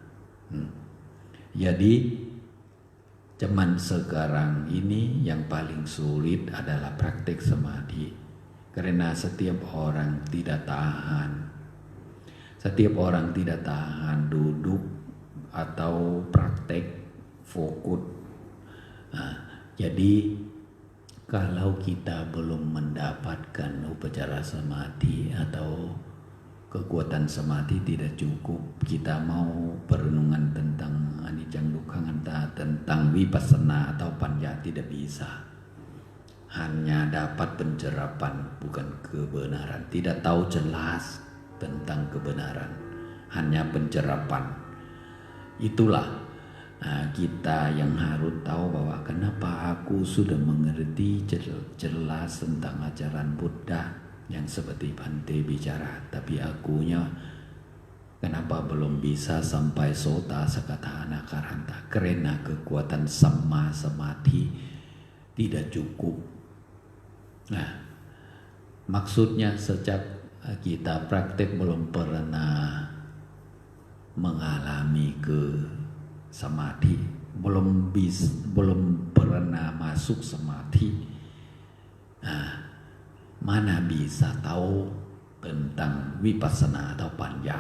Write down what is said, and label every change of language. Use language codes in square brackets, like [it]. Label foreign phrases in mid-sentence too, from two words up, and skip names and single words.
[id] Jadi zaman sekarang ini yang paling sulit adalah praktek samadhi, karena setiap orang tidak tahan duduk atau praktek fokus. Jadi kalau kita belum mendapatkan [pi] upacara samadhi [id] atau kekuatan samadhi tidak cukup, kita mau perenungan tentang [pi] anicca dukkha anatta, [id] tentang vipassana atau panya, tidak bisa. Hanya dapat pencerapan, bukan kebenaran. Tidak tahu jelas tentang kebenaran, hanya pencerapan. Itulah kita yang harus tahu bahwa kenapa aku sudah mengerti jelas tentang ajaran Buddha yang seperti Bhante bicara, tapi akunya kenapa belum bisa sampai [pi] sota sakata anakaranta, [id] karena kekuatan [pi] samma samadhi [id] tidak cukup. Maksudnya sejak kita praktek belum pernah mengalami ke samadhi, belum pernah masuk samadhi, mana bisa tahu tentang vipassana atau panya?